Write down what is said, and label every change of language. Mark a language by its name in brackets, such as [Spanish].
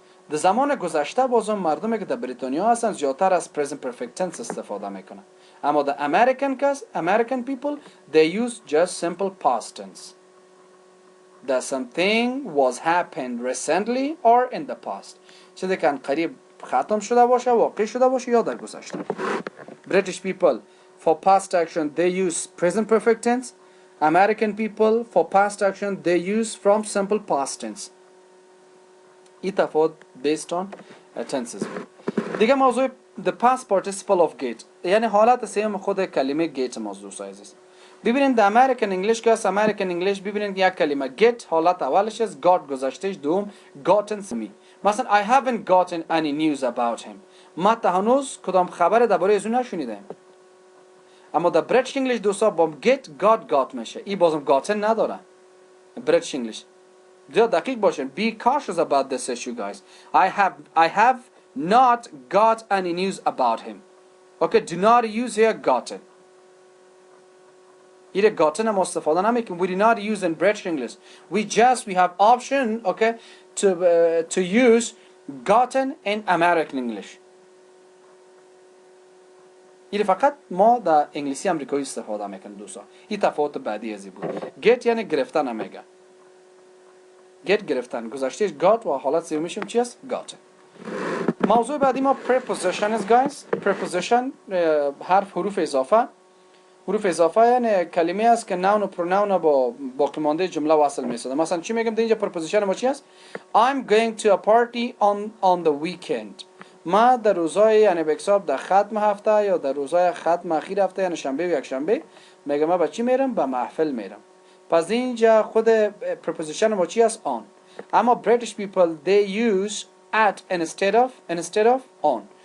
[Persian] در زمان گذشته بازم مردمی که در بریتانیا هستن زیادتر از present perfect tense استفاده میکنن. [English] اما the American people, they use just simple past tense. That something was happened recently or in the past. [Persian] چیزی که قریب ختم شده باشه، واقع شده باشه یا در گذشته. [English] British people, for past action, they use present perfect tense. American people, for past action, they use from simple past tense. [Persian] این تفاوت [English] based on tenses. [Persian] دیگه موضوع the past participle of get، یعنی حالت سوم خود کلمه get موضوع عزیز. ببینید در American English که American English ببینید یک کلمه get حالت اولش است، got گذشتهش، دوم gotten می. [English] مثلا I haven't gotten any news about him. [Persian] ما تا هنوز کدام خبر درباره از اون نشنیدم. اما در British English دوستا با get got میشه. این بازم gotten نداره. British English. دقیق باشین. [English] Be cautious about this issue, guys. I have not got any news about him. Okay, do not use here gotten. Here gotten [Persian] هم استفاده نمیکنیم. [English] We do not use in British English. We have option, okay, to use gotten in American English. [Persian] این فقط ما در انگلیسی امریکایی استفاده میکنیم دوستا. این تفاوت بعدی ازی بود. Get یعنی گرفتن نمیگه. Get گرفتن گذشتهش got و حالت سومیشم چی است؟ Got. موضوع بعدی ما preposition است guys. Preposition حرف حروف اضافه. حروف اضافه یعنی کلمه است که noun و pronoun با باقی مانده جمله وصل میسازه. مثلا چی میگم در اینجا preposition ما چی است؟ [English] I'm going to a party on the weekend. [Persian] ما در روزهای یعنی به حساب در ختم هفته یا در روزهای ختم اخیر هفته یعنی شنبه و یک شنبه میگم ما به چی میرم؟ به محفل میرم. پس اینجا خود preposition ما چی است؟ on. [English] اما British people they use at instead of on.